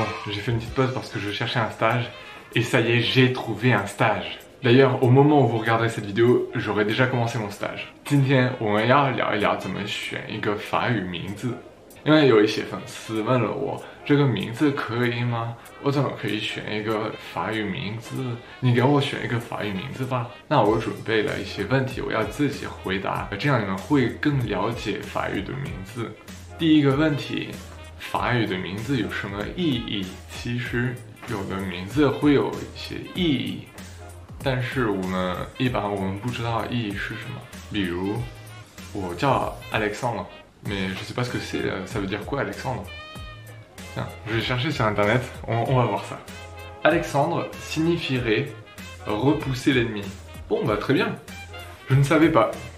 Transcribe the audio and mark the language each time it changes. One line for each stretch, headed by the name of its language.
French: j'ai fait une petite pause parce que je cherchais un stage. Et ça y est, j'ai trouvé un stage. D'ailleurs, au moment où vous regarderez cette vidéo, j'aurai déjà commencé mon stage.
Chinese: 今天我们要聊一聊怎么选一个法语名字。因为有一些粉丝问了我，这个名字可以吗？我怎么可以选一个法语名字？你给我选一个法语名字吧。那我准备了一些问题，我要自己回答，这样你们会更了解法语的名字。第一个问题，法语的名字有什么意义？其实有的名字会有一些意义，但是一般我们不知道意义是什么。比如，我叫 Alexandre。
French: Mais je sais pas ce que c'est, ça veut dire quoi Alexandre? Tiens, je vais chercher sur internet, on va voir ça. Alexandre signifierait repousser l'ennemi. Bon bah très bien, je ne savais pas.